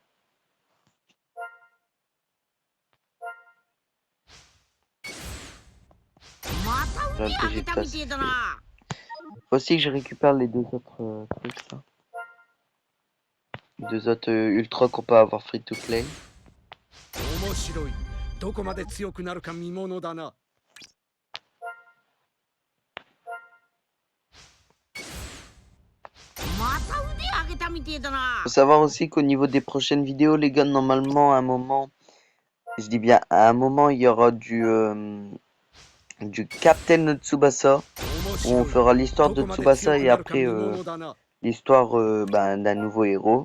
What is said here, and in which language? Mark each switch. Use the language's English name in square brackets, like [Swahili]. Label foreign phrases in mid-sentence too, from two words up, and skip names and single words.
[French] Là, le végétal, c'est fait. Faut aussi que je récupère les deux autres trucs, là. Les deux autres ultra qu'on peut avoir [English] free to play. [Japanese] どこまで強くなるか見ものだな。 [French] Faut savoir aussi qu'au niveau des prochaines vidéos, les gars, normalement, à un moment, je dis bien à un moment, il y aura du Captain Tsubasa, où on fera l'histoire de Tsubasa et après l'histoire d'un nouveau héros.